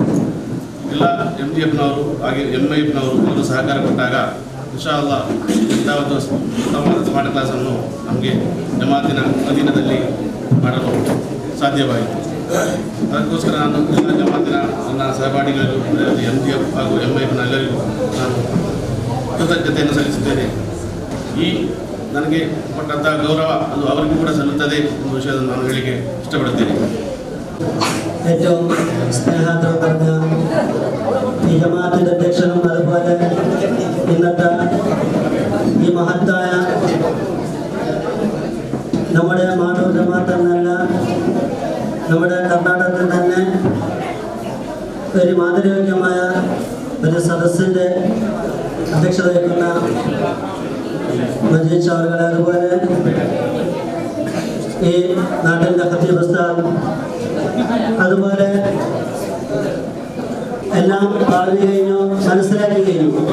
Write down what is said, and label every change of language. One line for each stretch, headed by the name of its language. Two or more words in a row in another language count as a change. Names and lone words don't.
Kannada: ಎಲ್ಲ MGFನವರು ಹಾಗೆ MIFನವರು ಎಲ್ಲರೂ ಸಹಕಾರ ಕೊಟ್ಟಾಗ
Arabic: إن شاء الله
Kannada: ಇಂಥ ಒಂದು ಉತ್ತಮವಾದ
English: smart class
Kannada: ನಮಗೆ ಜಮಾತಿನ ಅಧೀನದಲ್ಲಿ ಮಾಡಲು ಸಾಧ್ಯವಾಯಿತು. ಅದಕ್ಕೋಸ್ಕರ ನಾನು ಎಲ್ಲ ಜಮಾತಿನ ನನ್ನ ಸಹಪಾಠಿಗಳಿಗೂ MGF ಹಾಗೂ MIFನ ಎಲ್ಲರಿಗೂ ನಾನು ಕೃತಜ್ಞತೆಯನ್ನು ಸಲ್ಲಿಸುತ್ತೇನೆ. ಈ ನನಗೆ ಕೊಟ್ಟಂತಹ ಗೌರವ ಅದು ಅವರಿಗೂ ಕೂಡ ಸಲ್ಲುತ್ತದೆ ಎಂಬ ವಿಷಯವನ್ನು ನಾನು ಹೇಳಿಕೆ ಇಷ್ಟಪಡುತ್ತೇನೆ.
Malayalam: ഏറ്റവും സ്നേഹത്തോടെ പറഞ്ഞ ഈ ജമാഅത്തിന്റെ അധ്യക്ഷനും അതുപോലെ ഇന്നത്തെ ഈ മഹത്തായ നമ്മുടെ മാടൂർ ജമാഅത്ത് എന്നല്ല നമ്മുടെ കർണാടകത്തിൽ തന്നെ ഒരു മാതൃയോഗ്യമായ ഒരു സദസ്സിൻ്റെ അധ്യക്ഷത വഹിക്കുന്ന മജീദ് ഷാറുകളെ, അതുപോലെ ഈ നാട്ടിൻ്റെ ഖത്തീബ് ഉസ്താദ്, അതുപോലെ എല്ലാം പറഞ്ഞു കഴിഞ്ഞു, മനസ്സിലാക്കി കഴിഞ്ഞു.